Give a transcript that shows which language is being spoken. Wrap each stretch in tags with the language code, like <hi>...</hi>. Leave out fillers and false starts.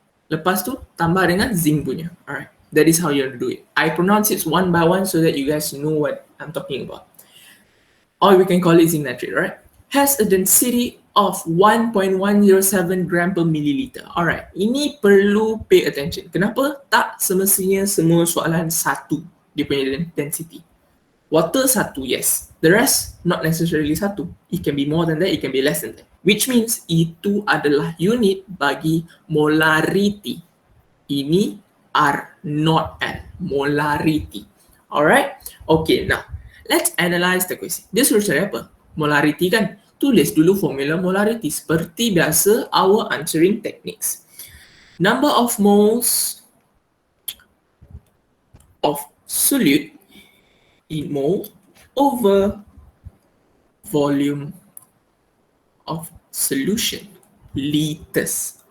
<ms>Lepas tu tambah dengan zinc punya.</ms> <en>Alright. That is how you have to do it. I pronounce it one by one so that you guys know what I'm talking about. Or we can call it zinc nitrate, right? Has a density of 1.107 gram per milliliter.</en> <ms>Alright, ini perlu</ms> <en>pay attention.</en> <ms>Kenapa? Tak semestinya semua soalan satu dia punya density.</ms> <en>Water satu, yes. The rest, not necessarily satu. It can be more than that, it can be less than that. Which means</en> <ms>itu adalah unit bagi molarity.</ms> <en>Ini R, not L. Molarity. Alright? Okay, now let's analyze the question.</en> <ms>Dia suruh cari apa? Molarity kan? Tulis dulu formula molarity seperti biasa</ms> <en>our answering techniques. Number of moles of solute in mole over volume of solution, liters.</en>